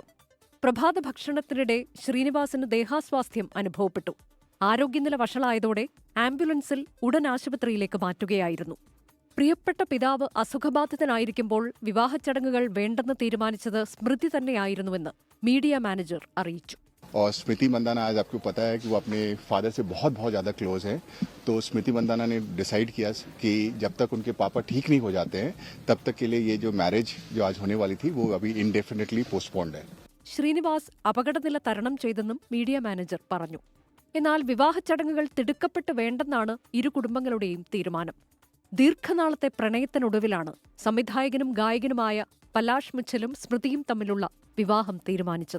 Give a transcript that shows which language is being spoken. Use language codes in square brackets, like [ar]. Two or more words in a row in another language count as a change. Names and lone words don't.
[ml] പ്രഭാത ഭക്ഷണത്തിനിടെ ശ്രീനിവാസിന് ദേഹാസ്വാസ്ഥ്യം അനുഭവപ്പെട്ടു. ആരോഗ്യനില വഷളായതോടെ ആംബുലൻസിൽ ഉടൻ ആശുപത്രിയിലേക്ക് മാറ്റുകയായിരുന്നു. പ്രിയപ്പെട്ട പിതാവ് അസുഖബാധിതനായിരിക്കുമ്പോൾ വിവാഹ ചടങ്ങുകൾ വേണ്ടെന്ന് തീരുമാനിച്ചത് സ്മൃതി തന്നെയായിരുന്നുവെന്ന് [en] media manager [ml] അറിയിച്ചു. [hi] और स्मृति मंदाना आज आपको पता है कि वो अपने फादर से बहुत ज़्यादा क्लोज हैं, तो स्मृति मंदाना ने डिसाइड किया कि जब तक उनके पापा ठीक नहीं हो जाते हैं तब तक के लिए ये जो मैरिज जो आज होने वाली थी वो अभी [en] indefinitely postponed [hi] है. [ml] ശ്രീനിവാസ് അപകടനില തരണം ചെയ്തെന്നും [en] media manager [ml] പറഞ്ഞു. എന്നാൽ വിവാഹ ചടങ്ങുകൾ തിടുക്കപ്പെട്ട് വേണ്ടെന്നാണ് ഇരു കുടുംബങ്ങളുടെയും തീരുമാനം. ദീർഘനാളത്തെ പ്രണയത്തിനൊടുവിലാണ് സംവിധായകനും ഗായകനുമായ പലാഷ് മിച്ചലും സ്മൃതിയും തമ്മിലുള്ള വിവാഹം തീരുമാനിച്ചത്.